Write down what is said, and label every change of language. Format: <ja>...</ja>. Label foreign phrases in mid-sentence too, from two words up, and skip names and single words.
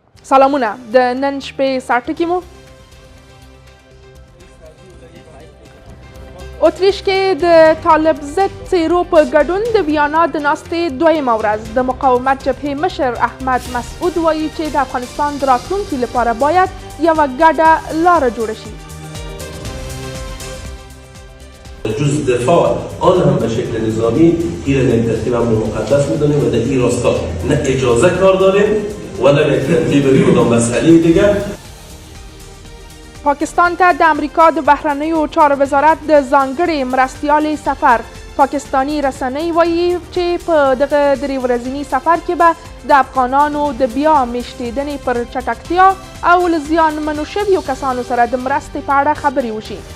<ps>سلامونه د نن شپې ساعتکې مو اتریش کې د طالب ضد څیرو په ګډون د ویانا د ناستې دویمه ورځ د مقاومت جبهې مشر احمد مسعود وایي چې د افغانستان د راتلونکي لپاره باید یوه ګډه لاره جوړه شي.</ps> <fa>جز دفاع آن هم به شکل نظامی این را یک ترتیب امر مقدس میدونیم و در این راستا نه اجازه کار داریم و نه یک ترتیب کدام مسئله دیگر.</fa> <ps>پاکستان ته د امریکا د بهرنیو چارو وزارت د ځانګړي مرستیال سفر پاکستانی رسنۍ وایي چې په دغه درې ورځني سفر کې به د افغانانو د بیا میشتېدنې پر چټکتیا او له زیانمنو شویو کسانو سره د مرستې په اړه خبرې وشي.</ps>